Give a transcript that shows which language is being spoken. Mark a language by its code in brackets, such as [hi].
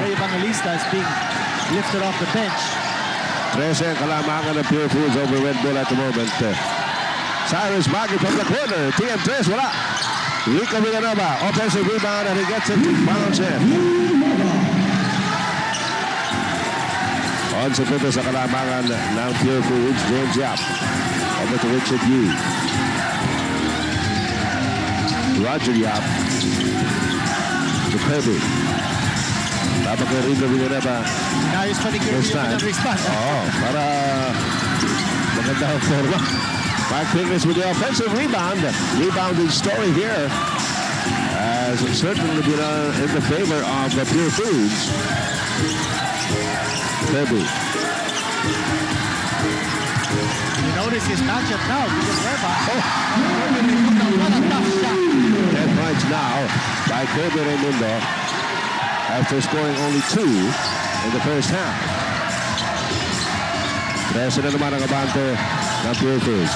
[en] Ray Evangelista is being lifted off the bench. [tl] 13 ang kalamangan ng Purefoods over Red Bull at the moment. Cyrus Baguio from the corner. TM3, wala. [en] Rico Villanova, offensive rebound, and he gets it to bounce in. [tl] On sa punto sa kalamangan ng Purefoods, James Yap. [en] Over to Richard Yee. Roger Yap. To Kirby. Tapos kay Rico Villanova. [tl] Nayos pa ni Kirby yung respond. [en] Oo, para maganda ang forma. Mark Pingles with the offensive rebound. Rebounding story here has certainly been in the favor of the Purefoods. Kirby. You notice his matchup now. Villanueva. What a tough shot. 10 points now by Kirby Raimundo after scoring only 2 in the first half. [tl] Presa na naman ang abante ng Purefoods.